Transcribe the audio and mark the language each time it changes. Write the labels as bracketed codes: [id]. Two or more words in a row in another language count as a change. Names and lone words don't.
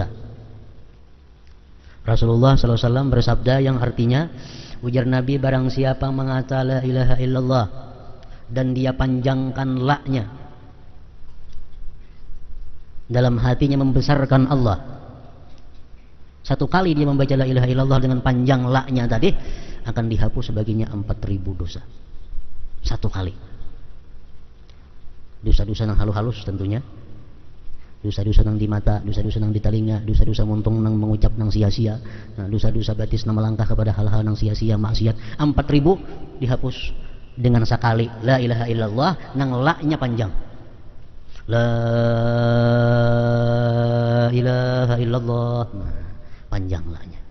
[id] Rasulullah SAW bersabda yang artinya, ujar Nabi, barang siapa mengata [ar] la ilaha illallah [id] dan dia panjangkan la-nya, dalam hatinya membesarkan Allah, satu kali dia membaca [ar] la ilaha illallah [id] dengan panjang la-nya tadi, akan dihapus sebagiannya 4.000 dosa. Satu kali. Dosa-dosa yang halus-halus tentunya, [bjn] dosa-dosa nang di mata, dosa-dosa nang di telinga, dosa-dosa muntung nang mengucap nang sia-sia, dosa-dosa batis nang melangkah kepada hal-hal nang sia-sia, maksiat, 4.000 dihapus dengan sekali [ar] la ilaha illallah [bjn] nang la-nya panjang. [ar] La ilaha illallah, [id] panjang la-nya.